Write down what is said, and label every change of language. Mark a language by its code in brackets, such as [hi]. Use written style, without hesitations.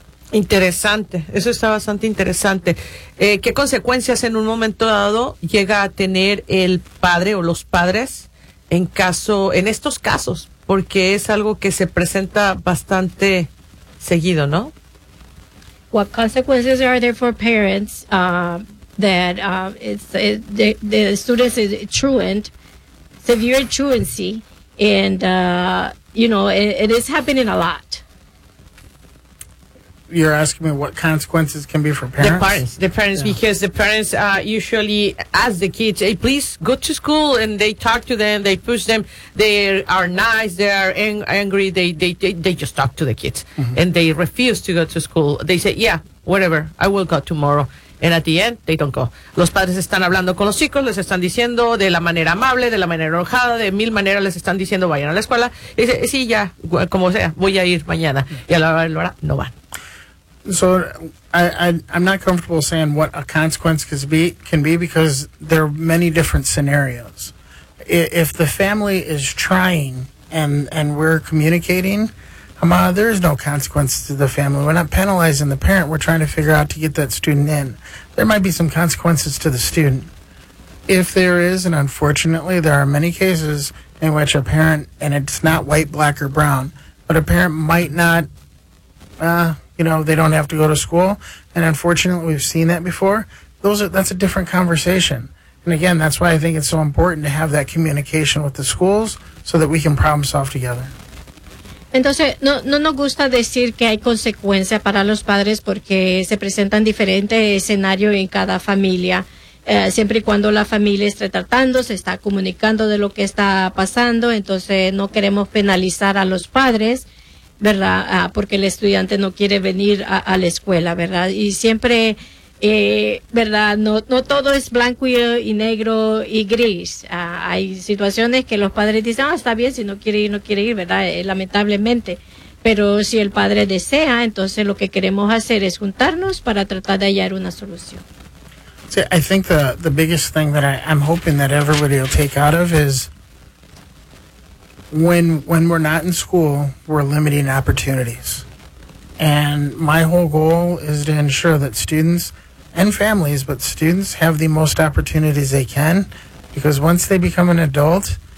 [es] Interesante, eso está bastante interesante. ¿Qué consecuencias en un momento dado llega a tener el padre o los padres en estos casos? Porque es algo que se presenta bastante seguido, ¿no? [en] What consequences are there for parents that the students is truant? Severe truancy, and it is happening a lot. You're asking me what consequences can be for parents? The parents, yeah. Because the parents usually ask the kids, hey, please go to school, and they talk to them, they push them, they are nice, they are angry, they just talk to the kids, mm-hmm. and they refuse to go to school. They say, yeah, whatever, I will go tomorrow. And at the end, they don't go. [es] Los padres están hablando con los chicos, les están diciendo de la manera amable, de la manera enojada, de mil maneras les están diciendo vayan a la escuela. Y dice, sí, ya, como sea, voy a ir mañana. Y a la hora no van. [en] So I'm not comfortable saying what a consequence can be because there are many different scenarios. If the family is trying and we're communicating, there is no consequence to the family. We're not penalizing the parent. We're trying to figure out to get that student in. There might be some consequences to the student. If there is, and unfortunately there are many cases in which a parent, and it's not white, black, or brown, but a parent might not, they don't have to go to school. And unfortunately we've seen that before. That's a different conversation. And again, that's why I think it's so important to have that communication with the schools so that we can problem solve together. [es] Entonces, no nos gusta decir que hay consecuencias para los padres porque se presentan diferentes escenarios en cada familia. Siempre y cuando la familia esté tratando, se está comunicando de lo que está pasando, entonces no queremos penalizar a los padres, ¿verdad? Porque el estudiante no quiere venir a la escuela, ¿verdad? Y siempre, ¿verdad? No todo es blanco y negro y gris. Hay situaciones que los padres dicen, está bien, si no quiere ir, no quiere ir, ¿verdad? Lamentablemente. Pero si el padre desea, entonces lo que queremos hacer es juntarnos para tratar de hallar una solución. [en] See, I think the biggest thing that I'm hoping that everybody will take out of is when we're not in school, we're limiting opportunities. And my whole goal is to ensure that students and families, but students have the most opportunities they can, because once they become an adult,